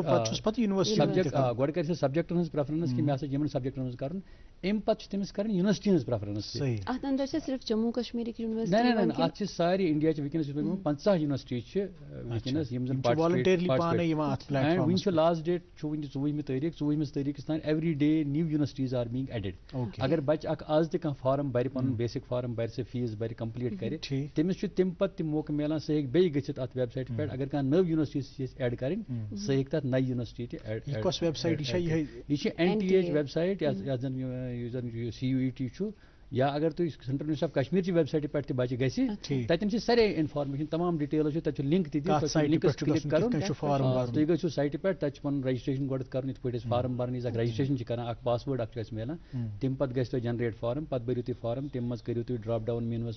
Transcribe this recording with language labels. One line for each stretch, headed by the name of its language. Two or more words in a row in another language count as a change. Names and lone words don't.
Kashmiri: سبجیکٹ گۄڈٕ کرِ سُہ سبجیکٹن ہٕنٛز پریفرنس کہِ مےٚ ہسا یِمن سبجیکٹن منٛز کرُن اَمہِ پتہٕ چھِ تٔمِس کرٕنۍ یونیورسٹی ہٕنٛز پریفرنس صرف جموں کشمیرٕکۍ نہ اَتھ چھِ سارے انڈیاچہِ وٕنکیٚنس 50 یونیورسٹی چھِ وٕنکیٚنس یِم زن اینڈ وٕنہِ چھُ
English: last date
Kashmiri: چھُ وٕنہِ 24 تٲریٖخ 24 تٲریٖخس تام
English: every day new universities are being added
Kashmiri: اگر بچہِ اکھ آز تہِ کانٛہہ فارم بَرِ پنُن
English: basic form
Kashmiri: بَرِ سُہ فیٖس بَرِ کمپلیٖٹ کرِ تٔمِس چھُ تَمہِ پتہٕ تہِ موقعہٕ میلان سُہ ہیٚکہِ بیٚیہِ گٔژھِتھ اَتھ ویب سایٹہِ پٮ۪ٹھ اگر کانٛہہ نٔو یونیورسٹی یژھِ ایڈ کَرٕنۍ سُہ ہیٚکہِ تَتھ نَیہِ یونیورسٹی تہِ یہِ چھِ NTA چہِ
English: web site
Kashmiri: یَتھ زن CUET چھُ یا اگر تُہۍ سینٹرل یونیورسٹی آف کشمیٖر چہِ ویب سایٹہِ پٮ۪ٹھ تہِ بچہِ گژھِ تَتٮ۪ن چھِ سارے انفارمیشن تمام ڈِٹیلٕز چھِ تَتہِ چھُ لِنک تہِ لِنکس کِلِک کرُن تُہۍ گٔژھِو سایٹہِ پٮ۪ٹھ تَتہِ چھُ پنُن رجسٹریشن گۄڈٕ کرُن یِتھ پٲٹھۍ أسۍ فارم بران اکھ رجسٹریشن چھِ کران اکھ
English: pass word
Kashmiri: اکھ چھُ اَسہِ میلان تَمہِ پتہٕ گژھِ تۄہہِ
English: generate form
Kashmiri: پتہٕ بٔرِو تُہۍ فارم تَمہِ منٛز کٔرِو تُہۍ
English: drop down menus